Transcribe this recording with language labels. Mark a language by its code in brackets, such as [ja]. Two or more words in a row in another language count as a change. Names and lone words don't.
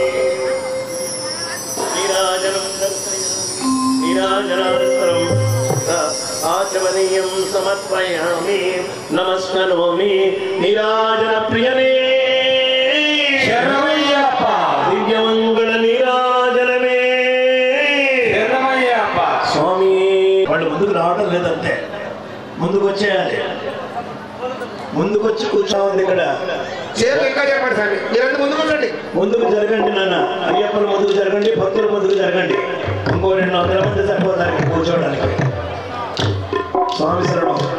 [sa] नीराजनानन्तरं आचमनीयं समर्पयामि नमस्करोमि नीराजनप्रियने [te] శరణమయ్యప్ప [sa] दिव्यमङ्गल नीराजनमे [te] శరణమయ్యప్ప స్వామి వాళ్ళు ముందుకు రావడం లేదంటే ముందుకు వచ్చేయాలి ముందుకు వచ్చి కూర్చోండి ఇక్కడ చేతులు ఇంకా చెప్పండి సార్ మీరు ముందుకు ఉండండి ముందుకు జరగండి నాన్న అయ్యప్పలు ముందుకు జరగండి భక్తులు ముందుకు జరగండి ఇంకో 200 మంది సరిపోతారు కూర్చోవడానికి స్వామి శరణం